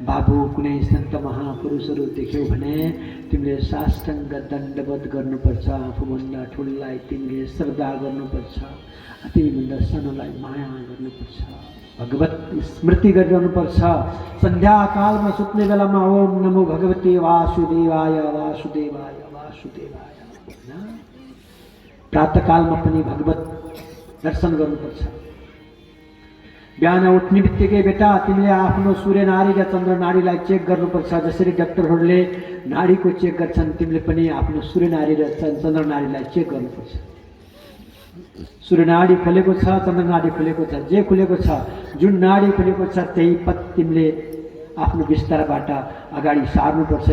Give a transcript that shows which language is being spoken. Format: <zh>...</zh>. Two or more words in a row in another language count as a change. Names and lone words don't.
<ne>बाबु कुनै सन्त महापुरुषहरू देख्यौ भने तिमीले साष्टाङ्ग दण्डवत गर्नुपर्छ, आफूभन्दा ठुलोलाई तिमीले श्रद्धा गर्नुपर्छ, तिमीभन्दा सानोलाई माया गर्नुपर्छ, भगवत स्मृति गरिरहनुपर्छ। सन्ध्याकालमा सुत्ने बेलामा</ne> <sa>ओम नमो भगवते वासुदेवाय वासुदेवाय वासुदेवाय,</sa> <ne>प्रातःकालमा पनि भगवत दर्शन गर्नुपर्छ। बिहान उठ्ने बित्तिकै बेटा तिमीले आफ्नो सूर्य नाडी र चन्द्र नाडीलाई चेक गर्नुपर्छ। जसरी डाक्टरहरूले नाडीको चेक गर्छन् तिमीले पनि आफ्नो सूर्य नाडी र चन्द्र नाडीलाई चेक गर्नुपर्छ। सूर्य नाडी खुलेको छ, चन्द्र नाडी खुलेको छ, जे खुलेको छ, जुन नाडी खुलेको छ त्यही पत तिमीले आफ्नो बिस्तारबाट अगाडि सार्नुपर्छ।</ne>